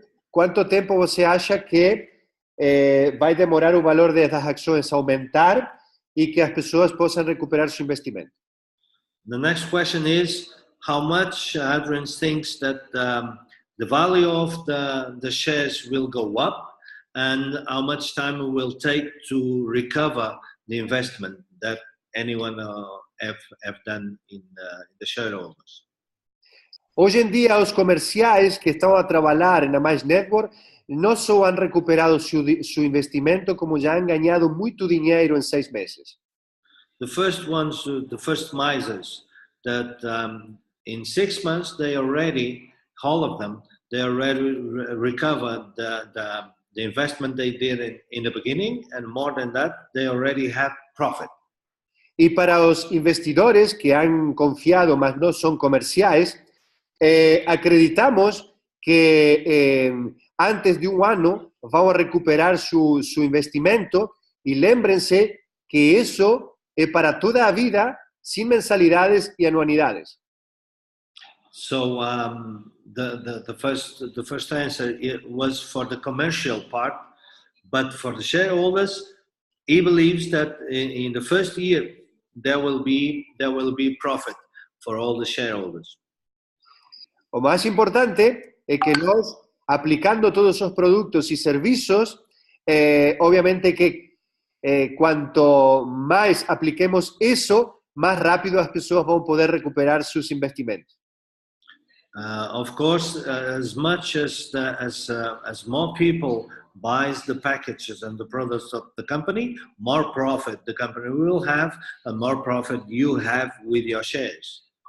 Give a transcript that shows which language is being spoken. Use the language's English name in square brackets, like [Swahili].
[Portuguese] Quanto tempo você acha que vai demorar o valor das ações a aumentar e que as pessoas possam recuperar seu investimento? [English] The next question is how much Adrian thinks that the value of the shares will go up and how much time it will take to recover the investment that anyone have done in the shareholders. [Portuguese] Hoje em dia, os comerciais que estão a trabalhar na Mize Network não só han recuperado seu investimento, como já han ganhado muito dinheiro em 6 meses. [English] The first Mizers that in 6 months all of them, they already recovered the investment they did in the beginning, and more than that, they already have profit. [Portuguese] E para os investidores que han confiado, mas não são comerciais, acreditamos que antes de um ano vão recuperar seu investimento e lembrem-se que isso é para toda a vida, sem mensalidades e anualidades. [English] So the first answer was for the commercial part, but for the shareholders, he believes that in the first year there will be profit for all the shareholders. [Spanish] O más importante es que nós, aplicando todos esos productos y servicios, obviamente que cuanto más apliquemos eso, más rápido las personas van a poder recuperar sus investimentos. [English] Of course, as much as more people buys the packages and the products of the company, more profit the company will have, and more profit you have with your shares.